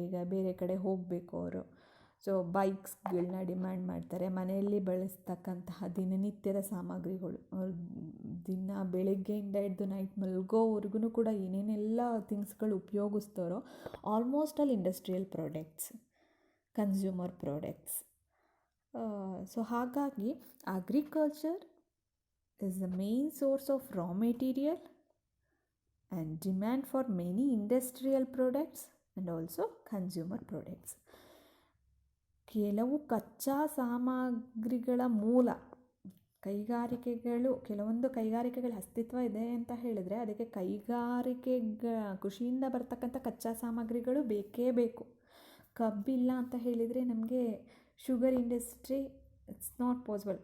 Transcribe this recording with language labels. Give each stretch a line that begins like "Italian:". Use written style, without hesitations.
Kannada: ಈಗ ಬೇರೆ ಕಡೆ ಹೋಗಬೇಕು ಅವರು, ಸೊ ಬೈಕ್ಸ್ಗಳನ್ನ ಡಿಮ್ಯಾಂಡ್ ಮಾಡ್ತಾರೆ. ಮನೆಯಲ್ಲಿ ಬಳಸ್ತಕ್ಕಂತಹ ದಿನನಿತ್ಯದ ಸಾಮಗ್ರಿಗಳು, ಅವ್ರು ದಿನ ಬೆಳಗ್ಗೆಯಿಂದ ಹಿಡ್ದು ನೈಟ್ ಮಲ್ಗೋವರೆಗೂ ಕೂಡ ಏನೇನೆಲ್ಲ ಥಿಂಗ್ಸ್ಗಳು ಉಪಯೋಗಿಸ್ತಾರೋ almost all industrial products, consumer products. So ಹಾಗಾಗಿ
English: Agriculture is the main source of raw material and demand for many industrial products and also consumer products.
Kannada: ಕೆಲವು ಕಚ್ಚಾ ಸಾಮಗ್ರಿಗಳ ಮೂಲ ಕೈಗಾರಿಕೆಗಳು, ಕೆಲವೊಂದು ಕೈಗಾರಿಕೆಗಳ ಅಸ್ತಿತ್ವ ಇದೆ ಅಂತ ಹೇಳಿದರೆ ಅದಕ್ಕೆ ಕೃಷಿಯಿಂದ ಬರ್ತಕ್ಕಂಥ ಕಚ್ಚಾ ಸಾಮಗ್ರಿಗಳು ಬೇಕೇ ಬೇಕು. ಕಬ್ಬಿಲ್ಲ ಅಂತ ಹೇಳಿದರೆ ನಮಗೆ sugar industry
English: It's not possible.